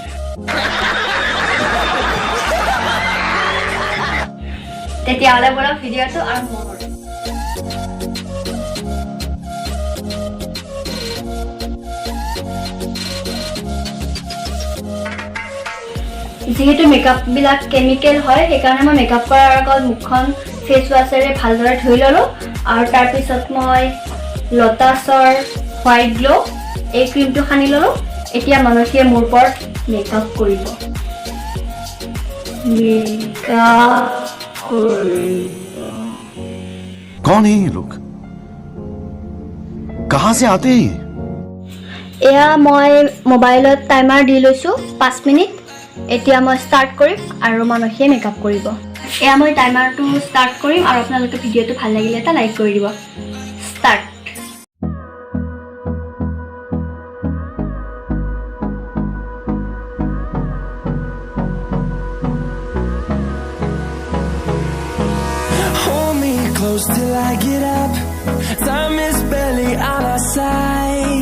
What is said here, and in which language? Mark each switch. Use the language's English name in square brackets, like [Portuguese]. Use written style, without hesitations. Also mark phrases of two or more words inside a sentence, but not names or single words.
[Assamese] তেতিয়াহ'লে বলক ভিডিওটো আৰম্ভ কৰো যেহেতু মেকআপ বিলাক কেমিক্যাল হয় সেইকাৰণে মই মেকআপ কৰাৰ আগত মুখখন ফেস ওয়াশেৰে ভালদৰে ধুই ললো আৰু তাৰ পিছত মই লটাছৰ হোৱাইট গ্লো এই ক্ৰীমটো সানি ললো এতিয়া মানসীয়ে মোৰ ওপৰত মেকআপ কৰিব [Hindi] कौन है ये लोग कहां से आते हैं [Assamese] এয়া মই মোবাইলত টাইমাৰ দি লৈছো 5 মিনিট এতিয়া মই স্টাৰ্ট কৰিম আৰু মানসীয়ে মেকআপ কৰিব এয়া মই টাইমাৰটো স্টাৰ্ট কৰিম আৰু আপোনালোকে ভিডিওটো ভাল লাগিলে এটা লাইক কৰি দিব স্টাৰ্ট [English] Close till I get up. Time is barely on our side.